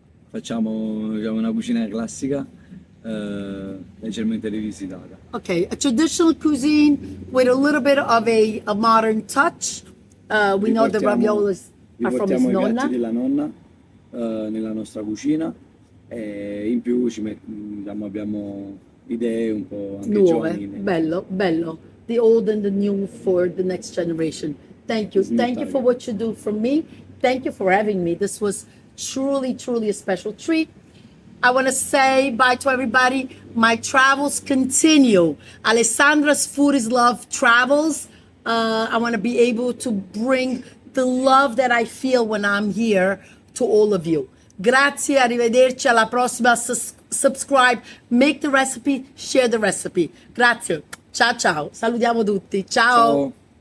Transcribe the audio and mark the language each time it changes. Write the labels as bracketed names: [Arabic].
[Italian] Facciamo una cucina classica, leggermente rivisitata. [English] Okay, a traditional cuisine with a little bit of a modern touch. We know the raviolis are from his [Italian] Riportiamo i piatti [English] nonna. [Italian] della nonna nella nostra cucina e in più abbiamo idee un po' anche Nuove, giovani. bello, bello. [English] The old and the new for the next generation. Thank you. Thank you for what you do for me. Thank you for having me. This was truly, truly a special treat. I want to say bye to everybody. my travels continue. Alessandra's Food is Love travels. I want to be able to bring the love that I feel when I'm here to all of you. [Italian] Grazie, arrivederci, alla prossima. [English] Subscribe, make the recipe, share the recipe. [Italian] Grazie. Ciao ciao. Salutiamo tutti. Ciao.